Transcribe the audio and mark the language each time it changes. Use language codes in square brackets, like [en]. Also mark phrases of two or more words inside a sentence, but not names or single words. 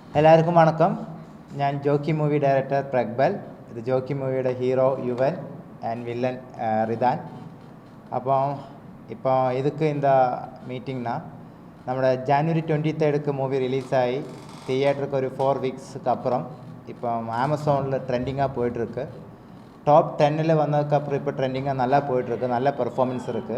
[ml] എല്ലാവർക്കും വണക്കം. ഞാൻ ജോക്കി [en] movie director [ml] പ്രഗ്ബൽ. ഇത് ജോക്കി മൂവിയുടെ ഹീറോ യുവൻ ആൻഡ് വില്ലൻ റിദാൻ. [ta] இப்போ இதுக்கு இந்த மீட்டிங்னா நம்மளோட ஜனவரி 23 மூவி ரிலீஸ் ஆகி தியேட்டருக்கு ஒரு 4 வீக்ஸுக்கு அப்புறம் இப்போ அமேசானில் ட்ரெண்டிங்காக போயிட்டுருக்கு. டாப் 10ல் வந்ததுக்கப்புறம் இப்போ ட்ரெண்டிங்காக நல்லா போயிட்டுருக்கு, நல்ல பெர்ஃபார்மன்ஸ் இருக்குது.